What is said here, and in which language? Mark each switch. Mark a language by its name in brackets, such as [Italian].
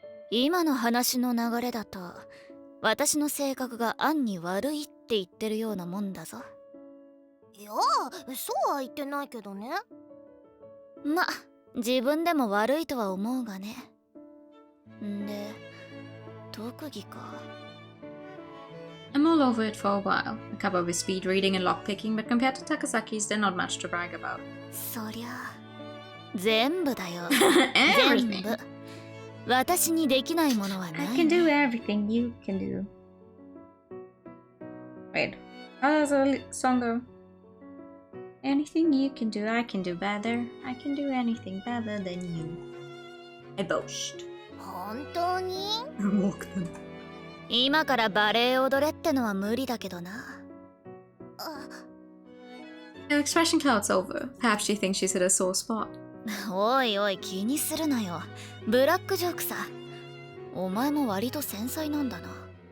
[Japanese] 今の話の流れだと、私の性格が暗に悪いって言ってるようなもんだぞ。いや、そうは言ってないけどね。ま、自分でも悪いとは思うがね。んで、特技か。 [English] I'm all over it for a while. I cover with speed reading and lockpicking, but compared to Takasaki's, they're not much to brag about. [Japanese] そりゃ、全部だよ。 [English] Everything. [Japanese] 全部。私にできないものはない。 [English] I can do everything you can do. Wait, Oh, there's a song go. Anything you can do, I can do better. I can do anything better than you. I boast. [Japanese] 本当に [English] Walk them. [Japanese] 今からバレエ踊れってのは無理だけどな。 [English] Her expression clouds over. Perhaps she thinks she's hit a sore spot. [Japanese] おいおい気にするなよ。ブラックジョークさ。お前も割と繊細なんだな。